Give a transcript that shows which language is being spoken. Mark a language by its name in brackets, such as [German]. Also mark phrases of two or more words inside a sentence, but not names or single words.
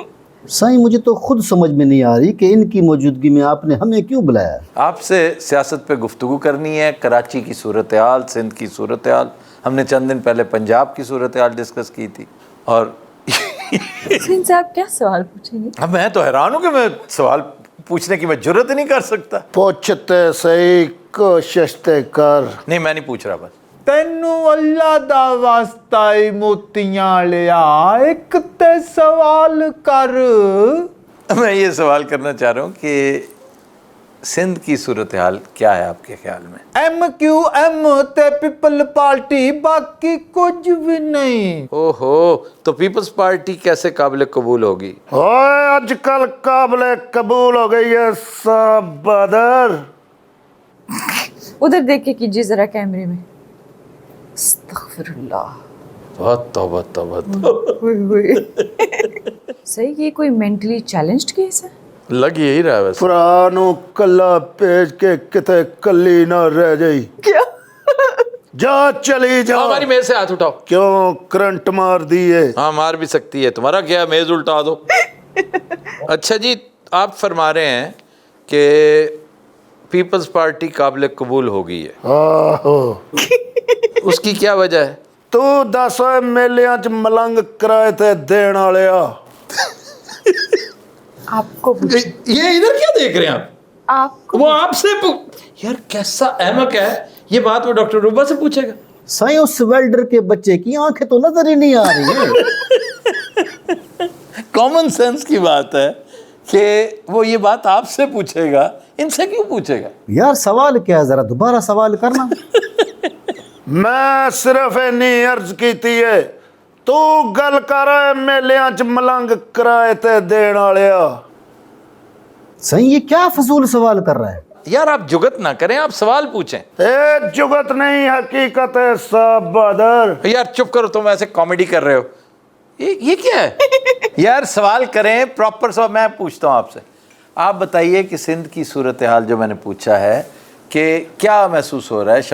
[Urdu] سائیں مجھے تو خود سمجھ میں نہیں آ رہی کہ ان کی موجودگی میں آپ نے ہمیں کیوں بلایا۔ آپ سے سیاست پہ گفتگو کرنی ہے، کراچی کی صورتحال، سندھ کی صورتحال، ہم نے چند دن پہلے پنجاب کی صورتحال ڈسکس کی تھی، اور سن صاحب کیا سوال پوچھیں گے؟ اب میں تو حیران ہوں کہ میں سوال پوچھنے کی میں جرت نہیں کر سکتا۔ [Punjabi] ਪੁੱਛ ਤੇ ਸਹੀ ਕੋਸ਼ਿਸ਼ ਤੇ ਕਰ۔ [Urdu] نہیں میں نہیں پوچھ رہا، بس [Punjabi] ਤੈਨੂੰ ਅੱਲਾ ਦਾ ਵਾਸਤਾ ਈ ਮੋਤੀਆਂ ਵਾਲਿਆ, ਇੱਕ ਤੇ ਸਵਾਲ ਕਰ। [Urdu] میں یہ سوال کرنا چاہ رہا ہوں کہ سندھ کی صورتحال کیا ہے آپ کے خیال میں؟ MQM ਤੇ پیپل پارٹی، باقی کچھ بھی نہیں۔ اوہو، تو پیپلز پارٹی کیسے قابل قبول ہوگی؟ [Punjabi] ਓਏ ਅੱਜ ਕੱਲ ਕਾਬਲੇ ਕਬੂਲ ਹੋ ਗਈ ہے ਸਾਹਿਬ ਬਹਾਦਰ۔ [Urdu] ادھر دیکھ کے کیجیے ذرا کیمرے میں۔ استغفر اللہ۔ بہت توبہ توبہ۔ صحیح، یہ کوئی [English] mentally challenged [Urdu] کیس ہے؟ لگ یہی رہا ہے ویسے۔ [Punjabi] ਭਰਾ ਨੂੰ ਕੱਲਾ ਭੇਜ ਕੇ ਕਿਤੇ ਕੱਲੀ ਨਾ ਰਹਿ ਜਾਈ। [Urdu] کیا؟ [Punjabi] ਜਾ ਚਲੀ ਜਾ۔ [Urdu] ہماری میز سے ہاتھ اٹھاؤ۔ [Punjabi] ਕਿਉਂ ਕਰੰਟ ਮਾਰਦੀ ਏ؟ [Urdu] ہاں مار بھی سکتی ہے، تمہارا کیا ہے، میز الٹا دو۔ اچھا جی، آپ فرما رہے ہیں کہ پیپلز پارٹی قابل قبول ہو گئی ہے, [Punjabi] ਆਹੋ [Urdu] اس کی کیا وجہ ہے? [Punjabi] ਤੂੰ ਦੱਸ ਓਏ ਮੇਲਿਆਂ 'ਚ ਮਲੰਗ ਕਿਰਾਏ ਤੇ ਦੇਣ ਵਾਲਿਆ [Urdu] آپ کو یہ ادھر کیا دیکھ رہے ہیں آپ? آپ کو وہ آپ سے یار کیسا احمق ہے، یہ بات وہ ڈاکٹر روبا سے پوچھے گا? سائیں اس ویلڈر کے بچے کی آنکھیں تو نظر ہی نہیں آ رہی ہے. [English] common sense [Urdu] کی بات ہے کہ وہ یہ بات آپ سے پوچھے گا، ان سے کیوں پوچھے گا? یار سوال کیا ہے، ذرا دوبارہ سوال کرنا. [Punjabi] ਮੈਂ ਸਿਰਫ ਇੰਨੀ ਅਰਜ਼ ਕੀਤੀ ਏ ਤੂੰ ਗੱਲ ਕਰ ਓਏ ਮੇਲਿਆਂ 'ਚ ਮਲੰਗ ਕਿਰਾਏ ਤੇ ਦੇਣ ਵਾਲਿਆ [Urdu] سائیں یہ کیا فضول سوال کر رہا ہے? یار آپ جگت نہ کریں، آپ سوال پوچھیں. ਇਹ جگت نہیں حقیقت ہے صاحب بہادر یار چپ کرو، تم ایسے کامیڈی کر رہے ہو. یہ کیا ہے? یار سوال کریں، پراپر سوال۔ میں پوچھتا ہوں آپ سے، آپ بتائیے کہ سندھ کی صورت حال جو میں نے پوچھا ہے کہ کیا محسوس ہو رہا ہے?